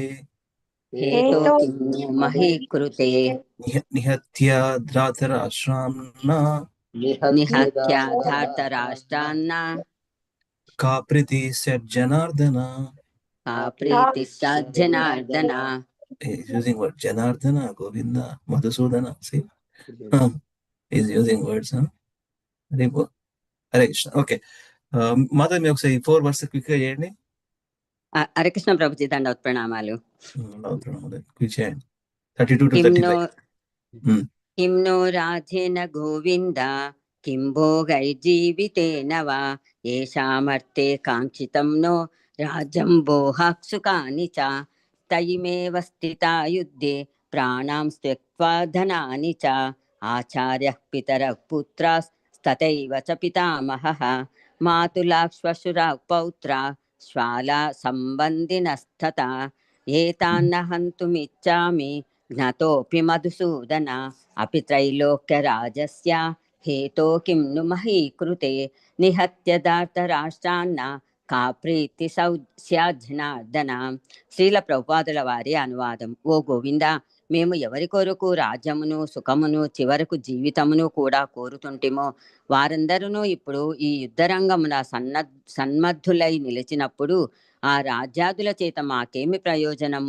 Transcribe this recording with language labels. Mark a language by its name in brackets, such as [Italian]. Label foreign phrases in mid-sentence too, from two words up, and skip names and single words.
[Sanskrit] हेतो किं मही कृते निहत्य धार्तराष्ट्रान्न. निहत्या धार्तराष्ट्रान्न का प्रीति जनार्दन. का प्रीतिः सज्जनार्दन [English] He's using word Janardana, Govinda, Madhusudana. See, he's using words. Hare Bo- Hare Krishna. Okay. Mother, me [Telugu] ఒకసారి [English] 4 verses quick [Telugu] గా చేయండి. హరే కృష్ణ ప్రభుజీ దండవత్ ప్రణామాలు Quick చేయండి. 32 to [Sanskrit] किं नो 35. किं नो राजेन गोविन्द किं भोगैर्जीवितेन वा येषामर्थे काङ्क्षितं नो राज्यं भोगाः सुखानि च तयिमेव स्थिता युद्धे प्राणां त्यक्त्वा धनानि च आचार्यः पितरः पुत्रास्तथैव च पितामहः मातुलाः श्वशुराः पौत्राः श्वाला सम्बन्धिनस्तथा एतान्न हन्तुमिच्छामि ज्ञातोऽपि मधुसूदन अपि त्रैलोक्यराजस्य हेतो किं नु मही कृते निहत्य धार्तराष्ट्रान्न का प्रीति सौज्ञार्दन. [Telugu] శ్రీల ప్రభుపాదుల వారి అనువాదం. ఓ గోవింద, మేము ఎవరి కొరకు రాజ్యమును సుఖమును చివరకు జీవితమును కూడా కోరుతుంటిమో వారందరూ ఇప్పుడు ఈ యుద్ధరంగమున సన్మద్ధులై నిలిచినప్పుడు ఆ రాజ్యాదుల చేత మాకేమి ప్రయోజనము?